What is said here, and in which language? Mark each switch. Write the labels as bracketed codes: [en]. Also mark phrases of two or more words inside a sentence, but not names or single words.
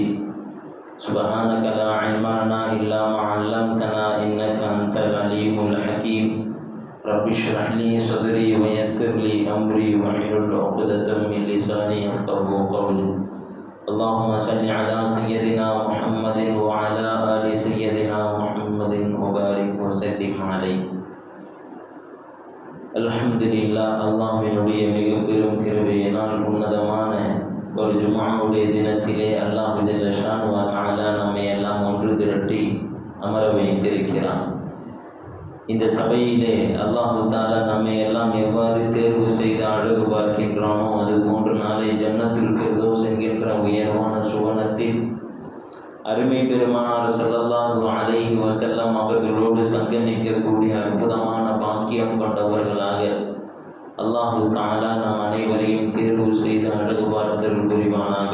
[ar] سبحانك لا علم لنا إلا ما علمتنا إنك أنت العليم الحكيم. رب اشرح لي صدري ويسر لي أمري واحلل عقدة من لساني يفقهوا قولي. اللهم صل على سيدنا محمد وعلى آل سيدنا محمد وبارك وسلم عليه. [ta] அல்ஹம்துலில்லாஹ். அல்லாஹ்வினுடைய மிக பெரும் கிருபையினால் உன்னதமான ஒரு ஜும்ஆவுடைய தினத்திலே அல்லாஹ் [ar] جل شأنه وتعالى [ta] நம்மை எல்லாம் ஒன்று திரட்டி அமர வைத்திருக்கிறான். இந்த சபையிலே அல்லாஹ் தஆலா நம்மை எல்லாம் எவ்வாறு தேர்வு செய்து அழகு பார்க்கின்றானோ அதுபோன்று நாளை ஜன்னத்துல் ஃபிர்தௌஸ் என்கின்ற உயர்வான சுவனத்தில் அருமை பெருமானார் [ar] صلى الله عليه وسلم [ta] அவர்களோடு சங்கமிக்கக்கூடிய அற்புதமான பாக்கியம் கொண்டவர்களாக அல்லாஹ் தஆலா நம் அனைவரையும் தேர்வு செய்து அழகு பார்த்தல் புரிவானாக.